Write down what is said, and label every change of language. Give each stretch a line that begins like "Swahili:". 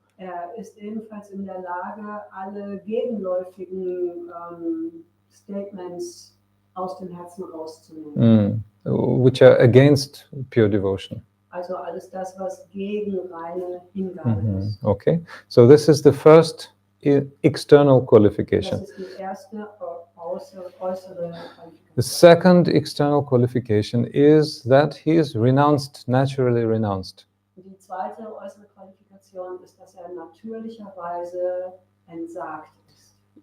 German: Er ist ebenfalls in der Lage, alle gegenläufigen Statements aus dem Herzen rauszunehmen.
English: Which are against pure devotion.
German: Also alles das, was gegen reine Hingabe ist.
English: Okay. So this is the first external qualification.
German: Das ist die erste äußere Qualifikation.
English: The second external qualification is that he is renounced, naturally renounced.
German: Die zweite äußere Qualifikation ist, dass er natürlicherweise entsagt ist.